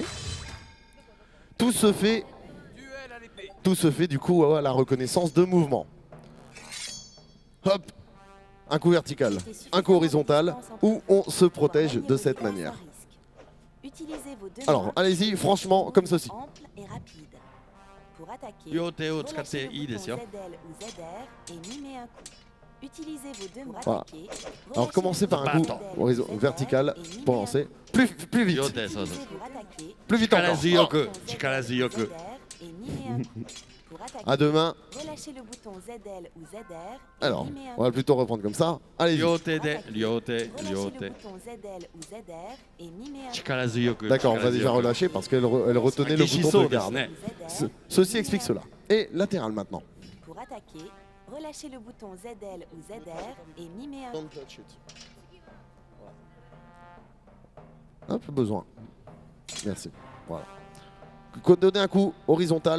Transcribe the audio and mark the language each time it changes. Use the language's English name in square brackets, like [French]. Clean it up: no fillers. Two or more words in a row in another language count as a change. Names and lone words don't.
[French] Tout se fait du coup à la reconnaissance de mouvement. Hop, un coup vertical, un coup horizontal, où on se protège de cette manière. Alors, allez-y, franchement, comme ceci. [Japanese] 両手を使っていいですよ。 [French] Voilà. Alors commencez par un coup vertical pour lancer. Plus vite. [Japanese] 両手、そうそう。 [French] Plus vite 力 encore. [Japanese] 強く、力強く。 [French] À deux mains. Relâchez le bouton ZL ou ZR. Alors, on va plutôt reprendre comme ça. Allez-y. [Japanese] 両手で、両手、両 [French] Relâchez 手 le。bouton ZL ou ZR et mimez un coup. 力強く。 D'accord, on va déjà 力強く relâcher parce qu'elle retenait le bouton そう de です garde. ね。 Ceci explique cela. Et latéral maintenant. Pour attaquer, relâchez le bouton ZL ou ZR et mimez un coup. Hop, besoin. Merci. Voilà. Donnez un coup horizontal.